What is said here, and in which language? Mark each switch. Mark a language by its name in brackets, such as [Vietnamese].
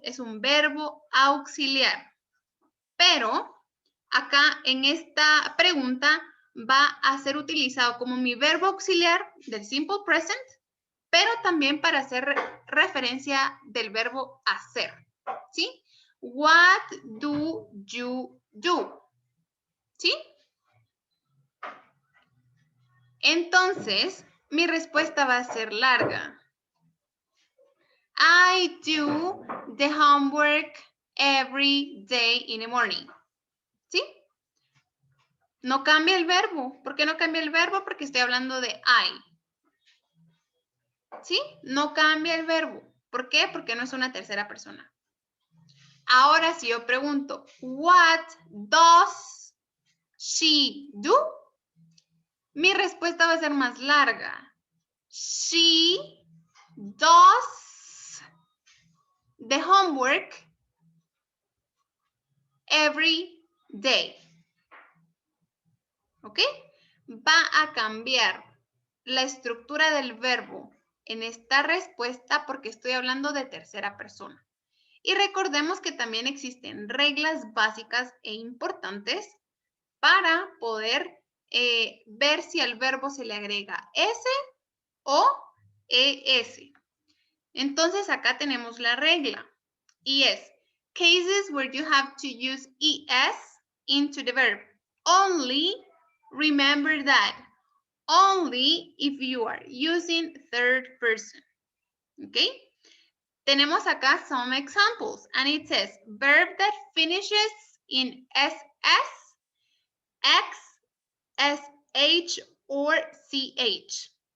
[Spanish] Es un verbo auxiliar. Pero acá en esta pregunta va a ser utilizado como mi verbo auxiliar del simple present, pero también para hacer referencia del verbo hacer, ¿sí? [English] What do you do? [Spanish] ¿Sí? Entonces, mi respuesta va a ser larga. [English] I do the homework every day in the morning. [Spanish] ¿Sí? No cambia el verbo. ¿Por qué no cambia el verbo? Porque estoy hablando de I. ¿Sí? No cambia el verbo. ¿Por qué? Porque no es una tercera persona. Ahora, si yo pregunto, [English] what does she do? [Spanish] Mi respuesta va a ser más larga. [English] She does the homework every day. ¿Ok? [Spanish] Va a cambiar la estructura del verbo en esta respuesta porque estoy hablando de tercera persona. Y recordemos que también existen reglas básicas e importantes para poder ver si al verbo se le agrega S o ES. Entonces acá tenemos la regla. ES. [English] Cases where you have to use ES into the verb. Only, remember that. Only if you are using third person. Okay? [Spanish] Tenemos acá [English] some examples. And it says, verb that finishes in SS, X, SH, or CH.